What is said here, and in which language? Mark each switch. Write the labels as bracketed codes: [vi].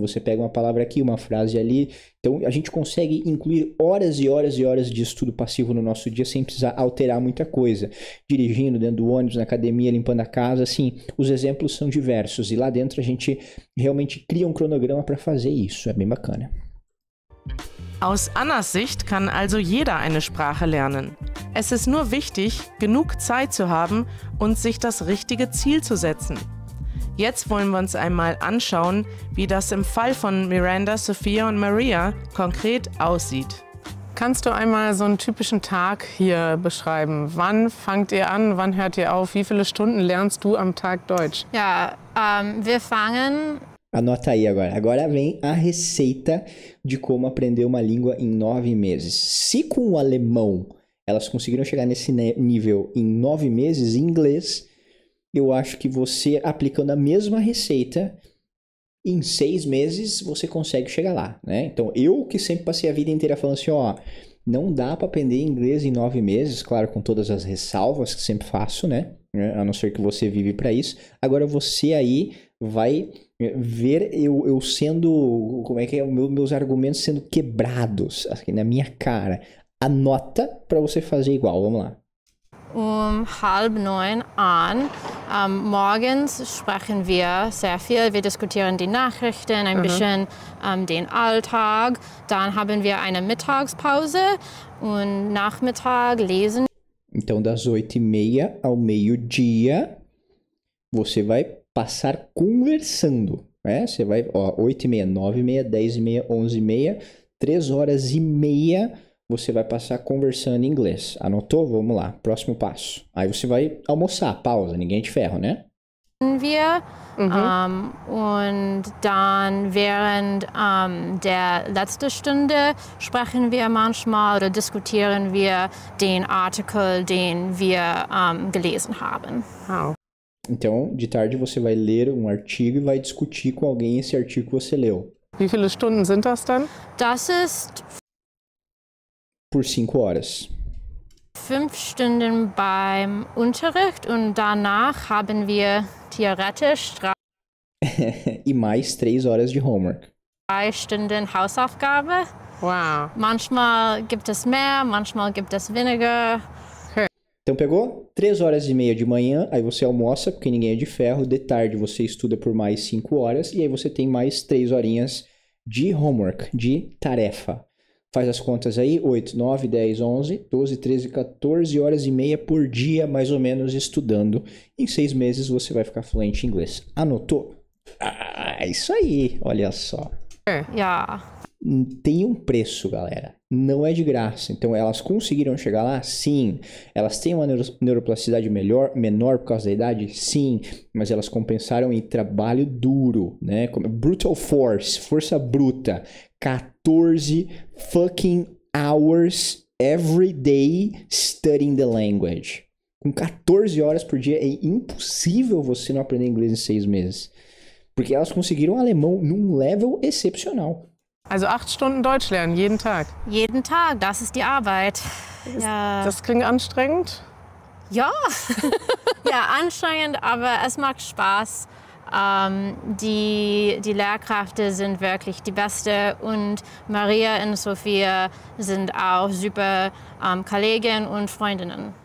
[pt] Você pega uma palavra aqui, uma frase ali. Então, a gente consegue incluir horas e horas e horas de estudo passivo no nosso dia sem precisar alterar muita coisa. Dirigindo, dentro do ônibus, na academia, limpando a casa, assim, os exemplos são diversos. E lá dentro a gente realmente cria um cronograma para fazer isso. É bem bacana. [de] Aus Annas Sicht kann also jeder eine Sprache lernen. Es ist nur wichtig, genug Zeit zu haben und sich das richtige Ziel zu setzen. Jetzt wollen wir uns einmal anschauen, wie das im Fall von Miranda, Sophia und Maria konkret aussieht. Kannst du einmal so einen typischen Tag hier beschreiben? Wann fangt ihr an, wann hört ihr auf? Wie viele Stunden lernst du am Tag Deutsch? Ja, wir fangen... [pt] Anota aí agora. Agora vem a receita de como aprender uma língua em 9 meses. Se com o alemão elas conseguiram chegar nesse nível em 9 meses, em inglês, eu acho que você, aplicando a mesma receita, em 6 meses você consegue chegar lá, né? Então, eu que sempre passei a vida inteira falando assim, ó, não dá para aprender inglês em 9 meses, claro, com todas as ressalvas que sempre faço, né? A não ser que você vive para isso. Agora, você aí vai ver eu sendo, como é que é, meus argumentos sendo quebrados aqui na minha cara. Anota para você fazer igual, vamos lá. [de] 8:30 an. Morgens sprechen wir sehr viel. Wir diskutieren die Nachrichten, ein bisschen den Alltag. Dann haben wir eine Mittagspause und Nachmittag lesen. [pt] Então, das 8:30 ao meio-dia, você vai passar conversando, né? Você vai, ó, 8:30, 9:30, 10:30, 11:30, 3 horas e meia você vai passar conversando em inglês. Anotou? Vamos lá. Próximo passo. Aí você vai almoçar. Pausa. Ninguém é de ferro, né? [de] Und dann während der letzten Stunde sprechen wir manchmal oder diskutieren wir den Artikel, den wir gelesen haben. Wow. [pt] Então, de tarde você vai ler um artigo e vai discutir com alguém esse artigo que você leu. [de] Wie viele Stunden sind das dann? Das ist [pt] Por 5 horas. [de] 5 Stunden beim Unterricht und danach haben wir theoretisch [pt] E mais 3 horas de [en] homework. [de] 3 Stunden Hausaufgabe. Wow. Manchmal gibt es mehr, manchmal gibt es weniger. [pt] Então pegou 3 horas e meia de manhã, aí você almoça, porque ninguém é de ferro. De tarde você estuda por mais 5 horas e aí você tem mais 3 horinhas de [en] homework, [pt] de tarefa. Faz as contas aí, 8, 9, 10, 11, 12, 13, 14 horas e meia por dia, mais ou menos, estudando. Em 6 meses você vai ficar fluente em inglês. Anotou? Ah, isso aí, olha só. [de] Ja. [pt] Tem um preço, galera. Não é de graça. Então, elas conseguiram chegar lá? Sim. Elas têm uma neuroplasticidade menor por causa da idade? Sim. Mas elas compensaram em trabalho duro, né? [en] Brutal force, [pt] força bruta. [en] 14 fucking hours every day studying the language. [pt] Com 14 horas por dia, é impossível você não aprender inglês em 6 meses. Porque elas conseguiram alemão num level excepcional. [de] Also 8 Stunden Deutsch lernen, jeden Tag? Jeden Tag, das ist die Arbeit. Ja. Das klingt anstrengend? Ja. Ja, anstrengend, aber es macht Spaß. Die Lehrkräfte sind wirklich die Beste und Maria und Sophia sind auch super Kollegen und Freundinnen.